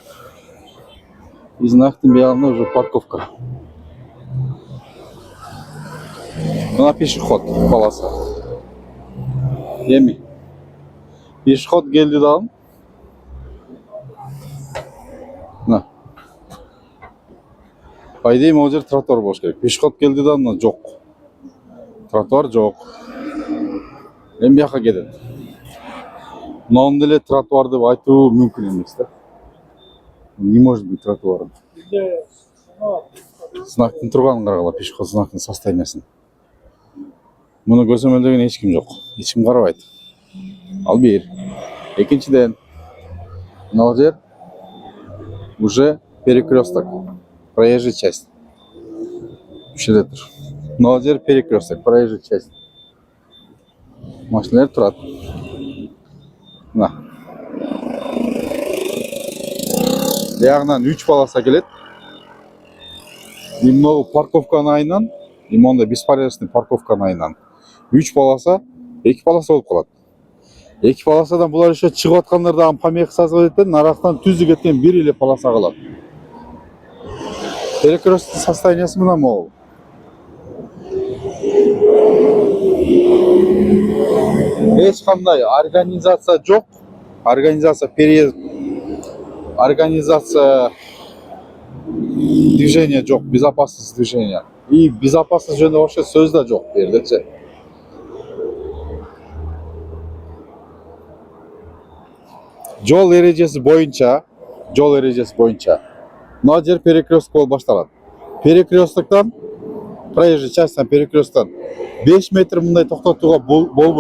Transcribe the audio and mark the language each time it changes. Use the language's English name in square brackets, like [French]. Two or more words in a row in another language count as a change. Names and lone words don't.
[Kyrgyz] И знактын биягында [Russian] уже парковка. [Kyrgyz] Мына пешеход полоса. Эми пешеход келди дагы. Мына. [Russian] По идее, [Kyrgyz] могу жер тротуар болуш керек. Пешеход келди да, мына жок. Тротуар жок. Эми бияка кетет. Мынаны деле тротуар деп айтуу мүмкүн эмес да. [Russian] Не может быть тротуаром. [Kyrgyz] Знактын турганын карагыла, пешеход знактын состояниясын. Муну көзөмөлдөгөн эч ким жок. Эч ким карабайт. Ал бир. Экинчиден, мына жер [Russian] уже перекресток. Проезжая часть. [Kyrgyz] Ушеде тур. Мына жер перекресток, [Russian] проезжая часть. [Kyrgyz] Машиналар турат. Мына. Биягынан 3 полоса келет. И много парковканын айынан, и монда беспорядочный парковканын айынан 3 полоса, 2 полоса болуп калат. 2 полосадан булар еще чыгып аткандар дагы помеха созып кетет, нарактан түзү кеткен бир эле полоса калат. Перекресток состояниясы мына могу. Эч кандай организация жок. [Russian] Организация переезд, организация движения жок, безопасность движения. [Kyrgyz] И безопасность жөнүндө вообще сөз да жок бердечи. Жол эрежеси боюнча, мына жер перекресток болуп башталат. Перекрестоктон, проезжая частьтан перекресттон 5 метр мындай токтотууга болбойт.